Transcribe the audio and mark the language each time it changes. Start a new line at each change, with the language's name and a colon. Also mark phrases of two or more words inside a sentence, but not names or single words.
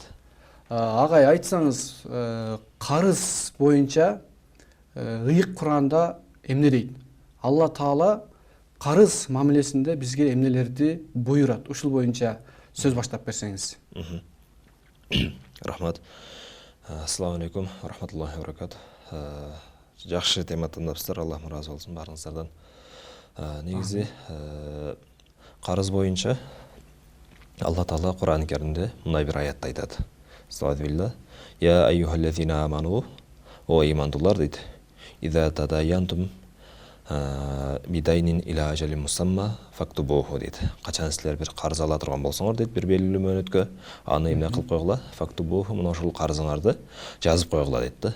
Kyrgyz: Агай, айтсаңыз, карыз боюнча ыйык Куранда эмне дейт? Алла Таала карыз мамилесинде бизге эмнелерди буйрат? Ушул боюнча сөз баштап берсеңиз. Рахмат.
Arabic: السلام عليكم رحمة الله وبركاته.
Kyrgyz: Жакшы тема тандапсыздар, Аллах ыраазы болсун баарыңыздардан. Негизи карыз боюнча Алла Таала Кур'ан-ы Каримде мындай бир аятта айтат. Астагфирулла.
Arabic: يا أيها الذين آمنوا,
Kyrgyz: о имандуулар дейт.
Arabic: إذا تداينتم بدين إلى أجل مسمى فاكتبوه дейт.
Kyrgyz: Качан силер бир карыз ала турган болсоңор дейт, бир белгилүү мөөнөткө аны эмне кылып койгула? Фактубуху, мына ошол карызыңарды жазып койгула дейт да.